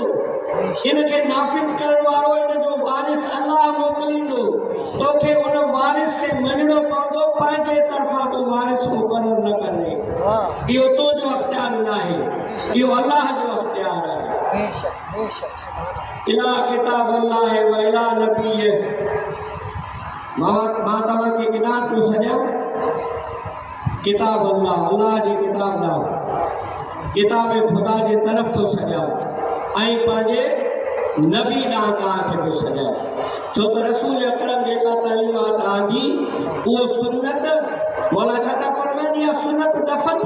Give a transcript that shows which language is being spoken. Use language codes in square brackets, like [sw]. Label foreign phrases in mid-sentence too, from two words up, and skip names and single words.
[sd] इनखे नाफ़िज़ करण वारो इन जो वारिस अल्लाह मोकिलींदो। तोखे उन वारिस खे मञणो पवंदो, पंहिंजे तरफ़ां तूं वारिस मुक़ररु न करे। इहो तुंहिंजो अख़्तियार न आहे, इहो अल्लाह जो अख़्तियार आहे। [ar] إلى كتاب الله وإلى النبي [sd] मां तव्हांखे गिनान पियो सॼां किताब अल्लाह जी किताब ॾांहुं किताब ख़ुदा जे तरफ़ थो सॼां ऐं पंहिंजे नबी ॾांहुं तव्हांखे पियो सॼां छो त रसूल अकरम जेका तालीम आहे तव्हांजी उहो सुन्नत मौला छा था फरमाइनि इहा सुन्नत दफ़न थी